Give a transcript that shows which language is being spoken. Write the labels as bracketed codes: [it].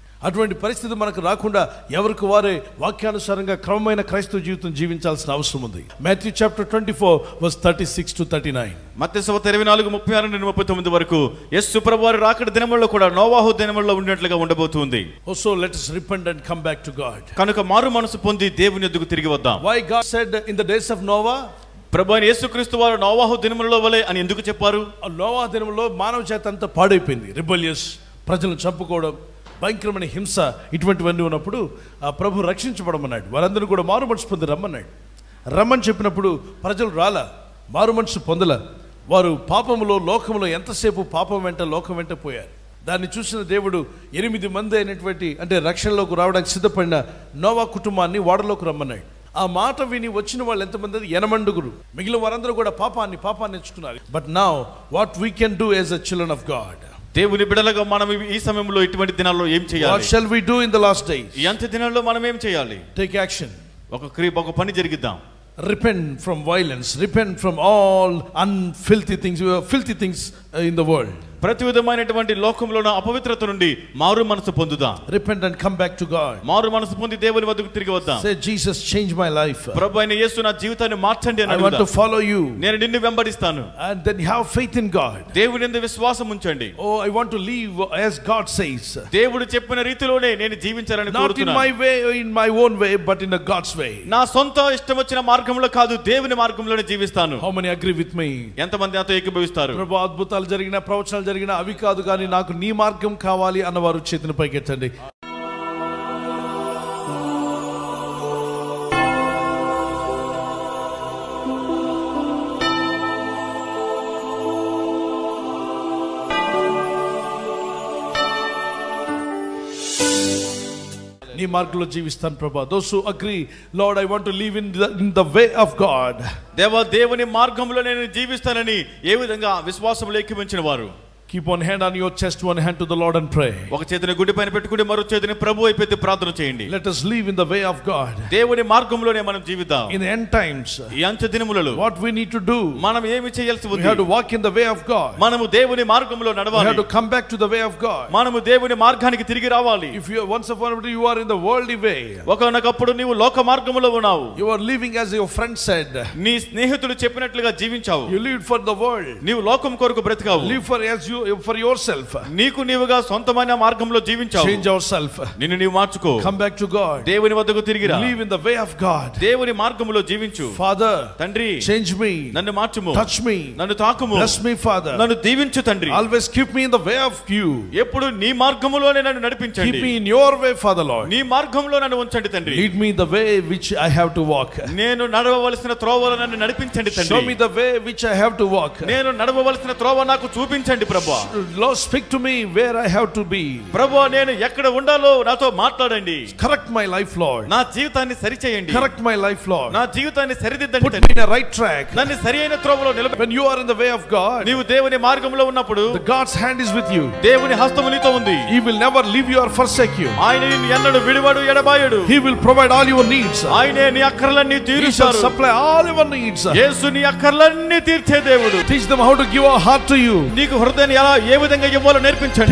[te] అటువంటి పరిస్థితి మనకు రాకుండా ఎవరికి వారే వాక్యానుసారంగా క్రమమైన క్రైస్తవ జీవితం జీవించాల్సిన అవసరం ఉంది. [en] Matthew chapter 24:36-39. [te] మత్తయి సువార్త 24:36-39 వరకు యేసు ప్రభువారి రాకడ దినముల్లో కూడా నోవాహు దినముల్లో ఉన్నట్లుగా ఉండబోతుంది. [en] So let us repent and come back to God. [te] కనుక మారు మనసు పొంది దేవుని యొద్దకు తిరిగి వద్దాం. [en] Why God said in the days of Noah, [te] ప్రభువైన యేసుక్రీస్తు వారు నోవాహు దినములలో వలె అని ఎందుకు చెప్పారు? నోవాహు దినములో మానవ చేత అంతా పాడైపోయింది. రిబెలియస్, ప్రజలను చంపుకోవడం, భయంకరమైన హింస, ఇటువంటివన్నీ ఉన్నప్పుడు ఆ ప్రభు రక్షించబడమన్నాడు. వారందరూ కూడా మారు మనసు పొంది రమ్మన్నాడు. రమ్మని చెప్పినప్పుడు ప్రజలు రాలా, మారు మనసు పొందల. వారు పాపములో, లోకములో ఎంతసేపు పాపం వెంట, లోకం వెంట పోయారు. దాన్ని చూసిన దేవుడు 8 మంది అయినటువంటి, అంటే రక్షణలోకి రావడానికి సిద్ధపడిన నోవా కుటుంబాన్ని ఓడలోకి రమ్మన్నాడు. ఆ మాట విని వచ్చిన వాళ్ళు ఎంతమంది? 8 మిగిలిన వారందరూ కూడా పాపాన్ని ఎంచుకున్నారు. [en] but now what we can do as a children of God, [te] దేవుని బిడ్డలుగా మనం ఈ సమయంలో ఇటువంటి దినాల్లో ఏం చేయాలి? [en] What shall we do in the last days? [te] ఈ అంత్య దినాల్లో మనం ఏం చేయాలి? [en] Take action. [te] ఒక పని జరిగిద్దాం. [en] Repent from violence, repent from all filthy things in the world. [te] ప్రతి విధమైనటువంటి లోకంలోని అపవిత్రత నుండి మారు మనసు పొందుదాం. [en] Repent and come back to God. [te] మారు మనసు పొంది దేవుని వద్దకు తిరిగి వద్దాం. [en] Say, Jesus, change my life. [te] ప్రభువైన యేసు నా జీవితాన్ని మార్చండి అని [en] I want to follow you. [te] నేను నిన్ను వెంబడిస్తాను. [en] And then have faith in God. [te] దేవుని యందు విశ్వాసం ఉంచండి. [en] Oh, I want to live as God says. [te] దేవుడు చెప్పిన రీతిలోనే నేను జీవించాలని కోరుతున్నాను. [en] Not in my way, in my own way, but in a God's way. [te] నా సొంత ఇష్టం వచ్చిన మార్గంలో కాదు, దేవుని మార్గంలోనే జీవిస్తాను. [en] How many agree with me? [te] ఎంతమంది నాతో ఏకీభవిస్తారు? ప్రభు, అద్భుతాలు జరిగిన, ప్రవచనాలు జరిగిన అవి కాదు కానీ నాకు నీ మార్గం కావాలి అన్నవారు చేతిని పైకెత్తండి. నీ మార్గంలో జీవిస్తాను ప్రభా. [en] Those who agree, Lord, I want to live in the way of God. [te] దేవుని మార్గంలో నేను జీవిస్తానని ఏ విధంగా విశ్వాసంలో ఏకీభవించిన వారు [en] keep one hand on your chest, one hand to the Lord and pray. [te] ఒక చేతిని గుడి పైన పెట్టుకొని మరో చేతిని ప్రభువు వైపు ఎత్తి ప్రార్థన చేయండి. [en] Let us live in the way of God. [te] దేవుని మార్గంలోనే మనం జీవిద్దాం. [en] In the end times, [te] ఈ అంత్య దినములలో [en] what we need to do, [te] మనం ఏమి చేయాల్సి ఉంది? [en] we have to walk in the way of God. [te] మనము దేవుని మార్గంలో నడవాలి. [en] We have to come back to the way of God. [te] మనము దేవుని మార్గానికి తిరిగి రావాలి. [en] If you once upon a time you are in the worldly way, [te] ఒకనొకప్పుడు నీవు లోక మార్గములో ఉన్నావు. [en] you are living as your friend said. [te] నీ స్నేహితులు చెప్పినట్లుగా జీవించావు. [en] You lived for the world. [te] నీవు లోకం కొరకు బ్రతికావు. [en] Live for yourself. [te] నీకు నీవుగా సొంతమైన మార్గంలో జీవించావు. [en] Change yourself. [te] నిన్ను నీవు మార్చుకో. [en] Come back to God. [te] దేవుని వద్దకు తిరిగి రా. [en] Live in the way of God. [te] దేవుని మార్గములో జీవించు. [en] Father, [te] తండ్రి, [en] change me. [te] నన్ను మార్చుము. [en] Touch me. [te] నన్ను తాకుము. [en] Bless me, Father. [te] నన్ను దీవించు తండ్రి. [en] Always keep me in the way of you. [te] ఎప్పుడు నీ మార్గములోనే నన్ను నడిపించండి. [en] Keep me in your way, Father Lord. [te] నీ మార్గంలో నన్ను ఉంచండి తండ్రి. [en] Lead me the way which I have to walk. [te] నేను నడవవలసిన త్రోవలో నన్ను నడిపించండి తండ్రి. [en] Show me the way which I have to walk. [te] నేను నడవవలసిన త్రోవ నాకు చూపించండి ప్రభువా. [en] Lord, speak to me where I have to be. [te] ప్రభువా, నేను ఎక్కడ ఉండాలో నాతో మాట్లాడండి. [en] Correct my life, Lord. [te] నా జీవితాన్ని సరిచేయండి. [en] Correct my life, Lord. [te] నా జీవితాన్ని సరిదిద్దండి [en] Put [te] తండ్రి. [en] me in a right track. [te] నన్ను సరియైన త్రోవలో నిలబెట్టండి. [en] When you are in the way of God, [te] నీవు దేవుని మార్గంలో ఉన్నప్పుడు [en] the God's hand is with you. [te] దేవుని హస్తము నీతో ఉంది. [en] He will never leave you or forsake you. [te] ఆయన నిన్ను ఎన్నడూ విడువడు ఎడబాయడు. [en] He will provide all your needs. [te] ఆయనే నీ అక్కర్లన్నీ [en] He shall [te] తీరుస్తాడు. [en] supply all your needs. [te] యేసు నీ అక్కర్లన్నీ తీర్చే దేవుడు. [en] Teach them how to give a heart to you. [te] నీకు హృదయాన్ని ఎలా ఏ విధంగా ఇవ్వాలో నేర్పించండి.